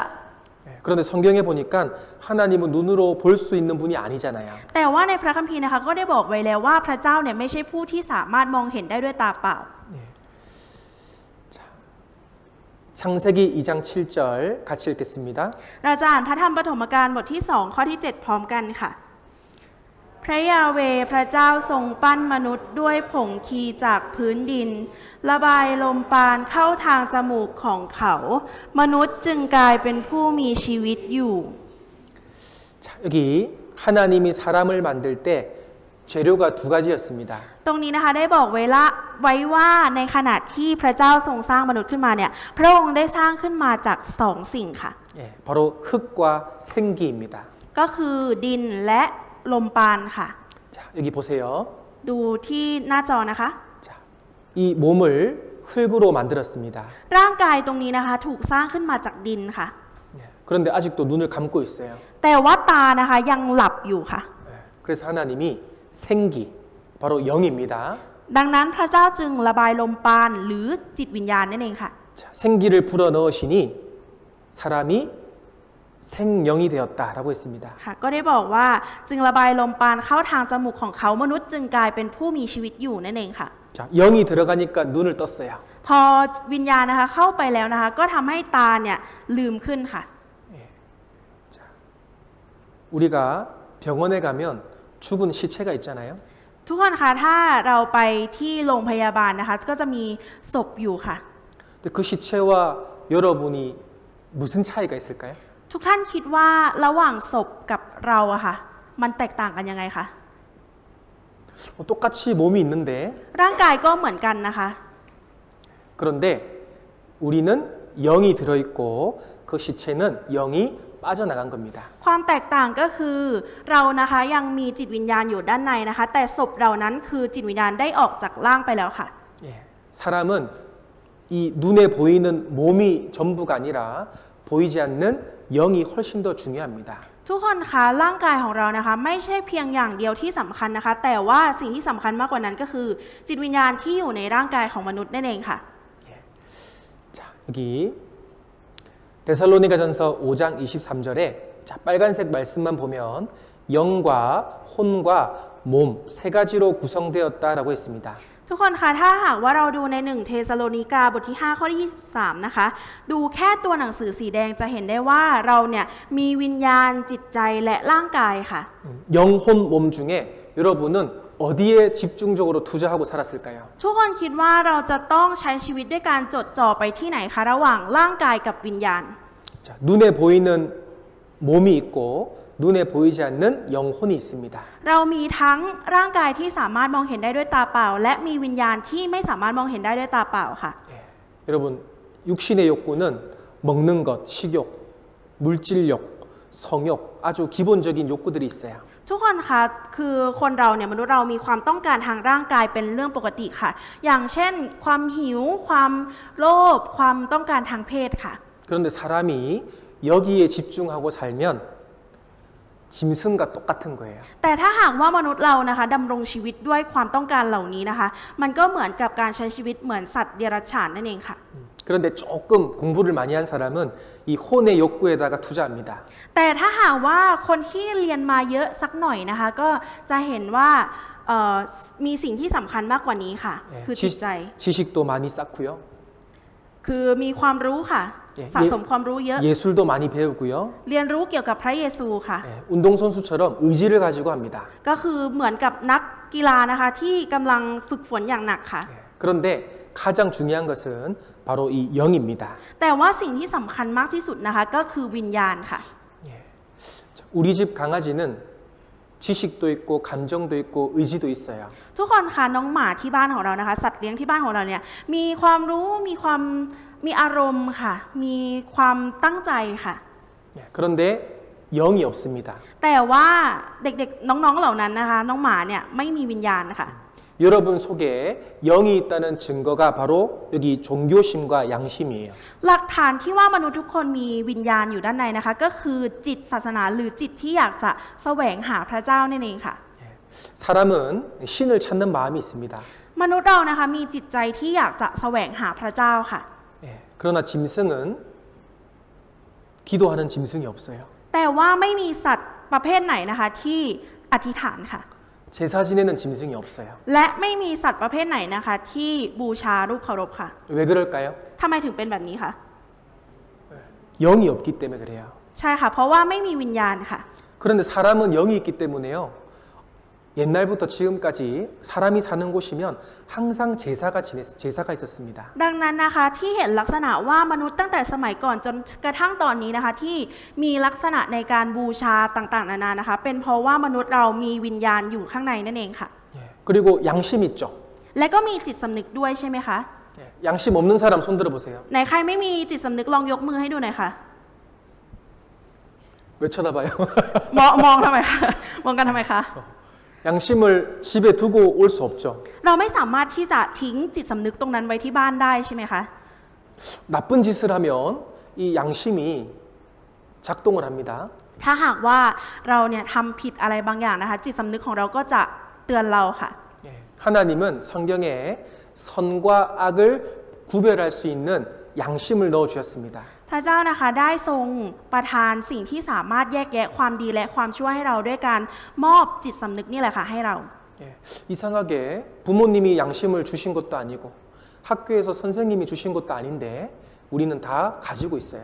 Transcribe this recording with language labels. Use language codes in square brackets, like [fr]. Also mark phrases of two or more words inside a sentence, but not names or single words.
[ko] 그런데 성경에 보니까 하나님은 눈으로 볼 수 있는 분이 아니잖아요. [th] แต่ว่าในพระคัมภีร์นะคะก็ได้บอกไว้แล้วว่าพระเจ้าเนี่ยไม่ใช่ผู้ที่สามารถมองเห็นได้ด้วยตาเปล่า [ko] 창세기 2장 7절 같이 읽겠습니다. [th] เราจะอ่านพระธรรมปฐมกาลบทที่ 2 ข้อที่ 7 พร้อมกันค่ะ พระยาเวห์พระเจ้าทรงปั้นมนุษย์ด้วยผงคีจากพื้นดิน ระบายลมปราณเข้าทางจมูกของเขา มนุษย์จึงกลายเป็นผู้มีชีวิตอยู่ [ko] 자, 여기 하나님이 사람을 만들 때 재료가 두 가지였습니다. [th] ตรงนี้นะคะได้บอกไว้ว่าในขณะที่พระเจ้าทรงสร้างมนุษย์ขึ้นมาเนี่ยพระองค์ได้สร้างขึ้นมาจากสองสิ่งค่ะ [ko] 바로 흙과 생기입니다. [th] ก็คือดินและลมปราณค่ะ [ko] 자, 여기 보세요. [th] ดูที่หน้าจอนะคะ [ko] 자, 이 몸을 흙으로 만들었습니다. [th] ร่างกายตรงนี้นะคะถูกสร้างขึ้นมาจากดินค่ะ [ko] 그런데 아직도 눈을 감고 있어요. [th] แต่ว่าตานะคะยังหลับอยู่ค่ะ [ko] 그래서 하나님이 생기, 바로 영입니다. [th] ดังนั้นพระเจ้าจึงระบายลมปราณหรือจิตวิญญาณนั่นเองค่ะ [ko] 자, 생기를 불어넣으시니 사람이 생명이 되었다라고 했습니다. [th] ค่ะก็ได้บอกว่าจึงระบายลมปราณเข้าทางจมูกของเขามนุษย์จึงกลายเป็นผู้มีชีวิตอยู่นั่นเองค่ะ [ko] 자, 영이 들어가니까 눈을 떴어요. [th] พอวิญญาณนะคะเข้าไปแล้วนะคะก็ทำให้ตาเนี่ยลืมขึ้นค่ะ [ko] 자, 우리가 병원에 가면 죽은 시체가 있잖아요. [th] ทุกคนคะถ้าเราไปที่โรงพยาบาลนะคะก็จะมีศพอยู่ค่ะ [ko] 근데 그 시체와 여러분이 무슨 차이가 있을까요? [th] ทุกท่านคิดว่าระหว่างศพกับเราอะค่ะมันแตกต่างกันยังไงคะ [ko] 똑같이 몸이 있는데 [th] ร่างกายก็เหมือนกันนะคะ [ko] 그런데 우리는 영이 들어있고 그 시체는 영이 빠져나간 겁니다. [th] ความแตกต่างก็คือเรานะคะยังมีจิตวิญญาณอยู่ด้านในนะคะ แต่ศพเรานั้นคือจิตวิญญาณได้ออกจากร่างไปแล้วค่ะ [ko] 예, 사람은 이 눈에 보이는 몸이 전부가 아니라 보이지 않는 영이 훨씬 더 중요합니다. [th] ทุกคนคะร่างกายของเรานะคะไม่ใช่เพียงอย่างเดียวที่สำคัญนะคะ แต่ว่าสิ่งที่สำคัญมากกว่านั้นก็คือ จิตวิญญาณที่อยู่ในร่างกายของมนุษย์นั่นเองค่ะ [ko] 자, 여기 데살로니가전서 5장 23절에 자, 빨간색 말씀만 보면 영과 혼과 몸 세 가지로 구성되었다라고 했습니다. [th] ทุกคนคะถ้าหากว่าเราดูใน1เทสาโลนิกาบทที่5ข้อที่23นะคะดูแค่ตัวหนังสือสีแดงจะเห็นได้ว่าเราเนี่ยมีวิญญาณจิตใจและร่างกายค่ะ [ko] 영혼 몸 중에 여러분은 어디에 집중적으로 투자하고 살았을까요? [th] ทุกคนคิดว่าเราจะต้องใช้ชีวิตด้วยการจดจ่อไปที่ไหนคะระหว่างร่างกายกับวิญญาณ [ko] 자, 눈에 보이는 몸이 있고 눈에 보이지 않는 영혼이 있습니다. [th] เรามีทั้งร่างกายที่สามารถมองเห็นได้ด้วยตาเปล่า และมีวิญญาณที่ไม่สามารถมองเห็นได้ด้วยตาเปล่าค่ะ [ko] 예, 여러분 육신의 욕구는 먹는 것, 식욕, 물질욕, 성욕 아주 기본적인 욕구들이 있어요. [th] ทุกคนคะคือคนเราเนี่ยมนุษย์เรามีความต้องการทางร่างกายเป็นเรื่องปกติค่ะ อย่างเช่น ความหิว ความโลภความต้องการทางเพศค่ะ [ko] 그런데 사람이 여기에 집중하고 살면 짐승과 똑같은 거예요. [th] แต่ถ้าหากว่ามนุษย์เรานะคะดำรงชีวิตด้วยความต้องการเหล่านี้นะคะ มันก็เหมือนกับการใช้ชีวิตเหมือนสัตว์เดรัจฉานนั่นเองค่ะ [ko] 그런데 조금 공부를 많이 한 사람은 이 혼의 욕구에다가 투자합니다. [th] แต่ถ้าหากว่าคนที่เรียนมาเยอะสักหน่อยนะคะ ก็จะเห็นว่ามีสิ่งที่สำคัญมากกว่านี้ค่ะ [ko] 예, [th] คือจิตใจ [ko] 지식도 많이 쌓고요. [th] คือมีความรู้ค่ะ สะสมความรู้เยอะ [ko] 예술도 많이 배우고요. [th] เรียนรู้เกี่ยวกับพระเยซูค่ะ [ko] 예, 운동선수처럼 의지를 가지고 합니다. [th] ก็คือเหมือนกับนักกีฬานะคะที่กำลังฝึกฝนอย่างหนักค่ะ [ko] 예, 그런데 가장 중요한 것은 바로 이 영입니다. [th] แต่ว่าสิ่งที่สำคัญมากที่สุดนะคะก็คือวิญญาณค่ะ [ko] 예. 자, 우리 집 강아지는 지식도 있고 감정도 있고 의지도 있어요. [th] ทุกคนคะน้องหมาที่บ้านของเรานะคะ สัตว์เลี้ยงที่บ้านของเราเนี่ยมีความรู้มีอารมณ์ค่ะ มีความตั้งใจค่ะ [ko] 예, 그런데 영이 없습니다. [th] แต่ว่าเด็กๆน้องๆเหล่านั้นนะคะ น้องหมาเนี่ยไม่มีวิญญาณค่ะ [ko] 여러분 속에 영이 있다는 증거가 바로 여기 종교심과 양심이에요. [th] หลักฐานที่ว่ามนุษย์ทุกคนมีวิญญาณอยู่ด้านในนะคะ ก็คือจิตศาสนาหรือจิตที่อยากจะแสวงหาพระเจ้านั่นเองค่ะ [ko] 예, 사람은 신을 찾는 마음이 있습니다. [th] มนุษย์เรานะคะมีจิตใจที่อยากจะแสวงหาพระเจ้าค่ะ [ko] 예, 그러나 짐승은 기도하는 짐승이 없어요. [th] แต่ว่าไม่มีสัตว์ประเภทไหนนะคะที่อธิษฐานค่ะ [ko] 제사 지내는 짐승이 없어요. [th] และไม่มีสัตว์ประเภทไหนนะคะที่บูชารูปเคารพค่ะ [ko] 왜 그럴까요? [th] ทำไมถึงเป็นแบบนี้คะ [ko] 영이 없기 때문에 그래요. [th] ใช่ค่ะเพราะว่าไม่มีวิญญาณค่ะ [ko] 그런데 사람은 영이 있기 때문에요. 옛날부터 지금까지 사람이 사는 곳이면 항상 제사가 있었습니다. [th] ดังนั้นนะคะที่เห็นลักษณะว่ามนุษย์ตั้งแต่สมัยก่อนจนกระทั่งตอนนี้นะคะที่มีลักษณะในการบูชาต่างๆนานานะคะ เป็นเพราะว่ามนุษย์เรามีวิญญาณอยู่ข้างในนั่นเองค่ะ [ko] 예, 그리고 양심 있죠. [th] และก็มีจิตสำนึกด้วยใช่ไหมคะ [ko] 예, 양심 없는 사람 손 들어보세요. [th] ไหนใครไม่มีจิตสำนึกลองยกมือให้ดูหน่อยค่ะ [ko] 왜 쳐다봐요? [th] มองทำไมคะมองกันทำไมคะ [ko] 양심을 집에 두고 올 수 없죠. [th] เราไม่สามารถที่จะทิ้งจิตสำนึกตรงนั้นไว้ที่บ้านได้ใช่ไหมคะ [ko] 나쁜 짓을 하면 이 양심이 작동을 합니다. [th] ถ้าหากว่าเราเนี่ยทำผิดอะไรบางอย่างนะคะ จิตสำนึกของเราก็จะเตือนเราค่ะ [ko] 예, 하나님은 성경에 선과 악을 구별할 수 있는 양심을 넣어 주셨습니다. [th] พระเจ้านะคะได้ทรงประทานสิ่งที่สามารถแยกแยะความดีและความชั่วให้เราด้วยการมอบจิตสำนึกนี่แหละค่ะให้เรา [ko] 예, 이상하게 부모님이 양심을 주신 것도 아니고 학교에서 선생님이 주신 것도 아닌데 우리는 다 가지고 있어요.